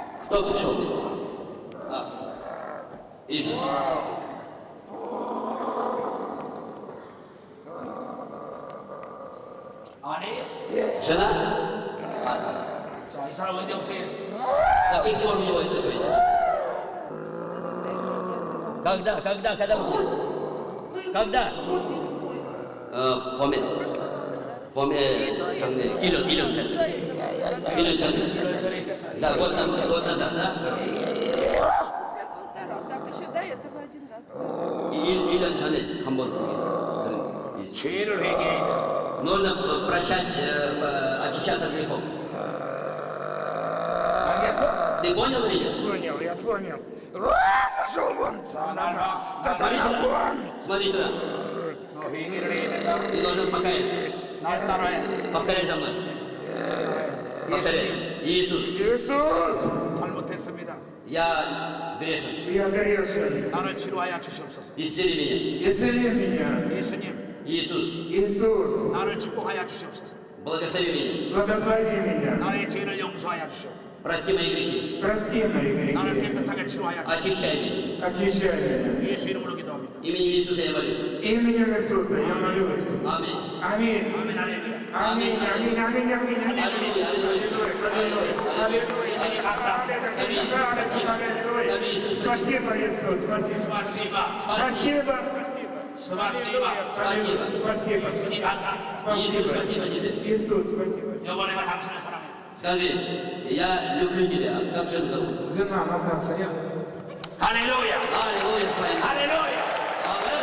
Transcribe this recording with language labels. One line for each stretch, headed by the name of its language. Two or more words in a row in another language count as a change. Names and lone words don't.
Russian: Кто пришел быстро? Иисус.
Korean: 아니에요.
Russian: Жена?
Korean: 자, 이 사람 어디 어떻게 했어?
Russian: С каких пор у него это было? Когда вы? Когда?
Korean: 봄에 작년에 1년 됐다. 1년 전에.
Russian: Да, год назад, да? Так еще до этого один раз.
Korean: 1년 전에 한 번 그런 있어요. 죄를 회개해야 돼.
Russian: Нужно прощать, очищаться от грехов.
Korean: 알겠어?
Russian: Ты понял или нет? Понял, я понял. Пошел вон!
Korean: 나
Russian: Сатана вон! Смотри сюда.
Korean: 너 회개를 해야 된다.
Russian: Ты должен покаяться.
Korean: 날 따라해.
Russian: Повторяй за мной. Повторяй. Иисус, Иисус!
Korean: 잘못했습니다.
Russian: я грешен. Я грешен.
Korean: 나를 치료하여 주시옵소서.
Russian: Исцели меня. Исцели меня.
Korean: 예수님,
Russian: Иисус, Иисус!
Korean: 나를 축복하여 주시옵소서.
Russian: благослови меня. Благослови меня.
Korean: 나의 죄를 용서하여 주시옵소서.
Russian: Прости мои грехи. Прости мои
Korean: 나를
Russian: грехи.
Korean: 깨끗하게 치료하여 주시옵소서.
Russian: Очищай меня. Очищай меня.
Korean: 예수 이름으로 기도합니다.
Russian: Именем Иисуса я молюсь. Именем Иисуса я молюсь. Аминь. Аминь.
Korean: 아멘 할렐루야.
Russian: Аминь. Аминь. Аминь. Аминь. Аллилуйя, аллилуйя. Спасибо, Иисус. Спасибо. 스마시바, Спасибо. 스마시바. Спасибо. Спасибо.
Korean: 주님 감사.
Russian: Иисус, спасибо тебе. Иисус, спасибо.
Korean: 여보 내가 당신을 사랑해.
Russian: Скажи, я люблю тебя. Как жену зовут? Жена Наташа, я...
Korean: 할렐루야.
Russian: Аллилуйя, слава.
Korean: 할렐루야.
Russian: Аминь.